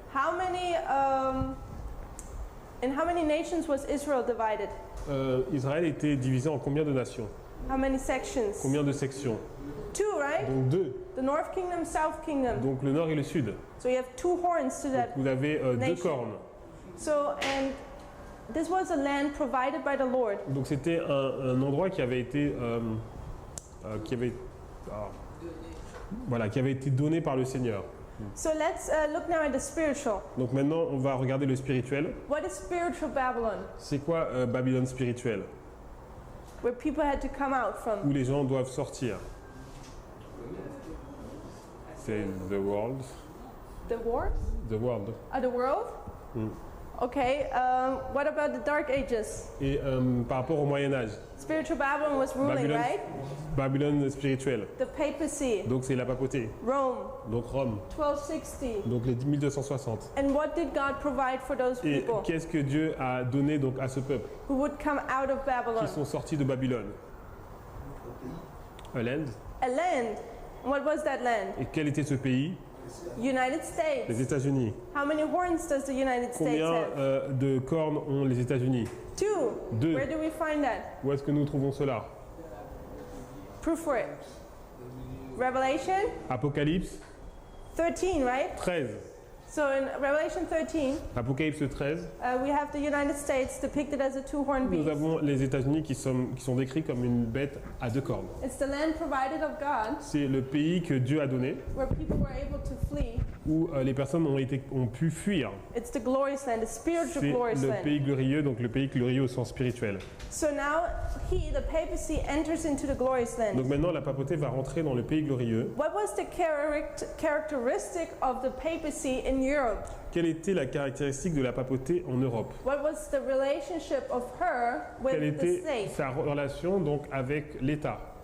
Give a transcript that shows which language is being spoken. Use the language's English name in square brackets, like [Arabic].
[English] How many, in how many nations was Israel divided? [French] Israël était divisé en combien de nations? [English] How many sections? [French] Combien de sections? [English] 2, right? [French] Donc 2. [English] The North Kingdom, South Kingdom. [French] Donc le nord et le sud. [English] So you have 2 horns to [French] Donc [English] that. [French] vous avez 2 [English] nation. [French] cornes. [English] So, and this was a land provided by the Lord. [French] Donc c'était un endroit qui avait été qui avait été donné par le Seigneur. [English] So let's look now at the spiritual. [French] Donc maintenant on va regarder le spirituel. [English] What is spiritual Babylon? [French] C'est quoi Babylone spirituelle? [English] Where people had to come out from. [French] Où les gens doivent sortir. C'est [English] the world. The war? The world. The world? Mm. Okay, what about the Dark Ages? [French] Et par rapport au Moyen-Âge, [English] Spiritual Babylon was ruling, [French] Babylone, [English] right? [French] Babylone spirituelle. [English] The papacy, [French] Donc c'est la papauté. [English] Rome, [French] Donc Rome. [English] 1260. [French] Donc les 1260. [English] And what did God provide for those [French] Et [English] people [French] qu'est-ce que Dieu a donné donc à ce peuple [English] who would come out of [French] qui [English] Babylon? [French] sont sortis de Babylone? [English] A land. A land. What was that land? [French] Et quel était ce pays? [English] United [French] Les [English] States. [French] États-Unis. [English] How many horns does the United States [French] Combien [English] have? [French] de cornes ont les États-Unis? [English] 2. [French] 2. [English] Where do we find that? [French] Où est-ce que nous trouvons cela? [English] Proof for it. Revelation [French] Apocalypse [English] 13, right? [French] 13. [English] So in Revelation 13, [French] Apocalypse 13. [English] we have the United States depicted as a 2-horned [French] Nous [English] beast. [French] avons les États-Unis qui sont décrits comme une bête à 2 cornes. [English] It's the land provided of God [French] C'est le pays que Dieu a donné [English] where people were able to flee. [French] où les personnes ont pu fuir. [English] It's the glorious land, the spiritual [French] C'est [English] glorious [French] le [English] land. [French] pays glorieux, donc le pays glorieux au sens spirituel. [English] So now the papacy, enters into the glorious land. [French] Donc maintenant, la papauté va rentrer dans le pays glorieux. [English] What was the characteristic of the papacy in Europe? [French] Quelle était la caractéristique de la papauté en Europe? [English] What was the relationship of her [French] Quelle [English] with the [French] était [English] state? [French] sa relation donc avec l'État?